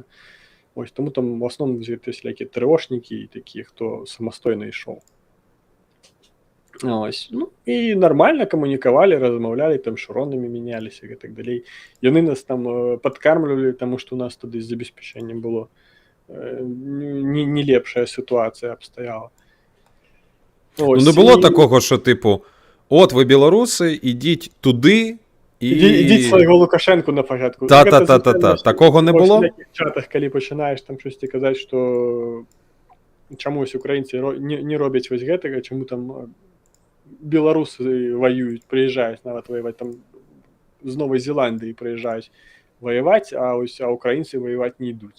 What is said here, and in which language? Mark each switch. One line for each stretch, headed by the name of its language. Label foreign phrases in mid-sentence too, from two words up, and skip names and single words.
Belarusian: Таму там в асноўным всякія трыошнікі і такія, хто самастойна ішоў. І нармальна камунікавалі, размаўлялі, там шуронамі мяняліся і так далей. Яны нас там падкармлівалі, таму што у нас тады з забеспячэннем было не лепшая сітуацыя абстаяла.
Ukrainian: Не було такого, що типу, от ви білоруси, ідіть туди і... Ідіть свайго Лукашенку на порядку. Та. Такого не було?
Belarusian: У таких чатах, калі пачынаеш там щось казаць, што чамусь украінцы не робяць вось гэтага, чаму там беларусы воююць, прыязджаюць нават воеваць, там з Новай Зеландыі прыязджаюць воеваць, а украінцы воеваць не ідуць.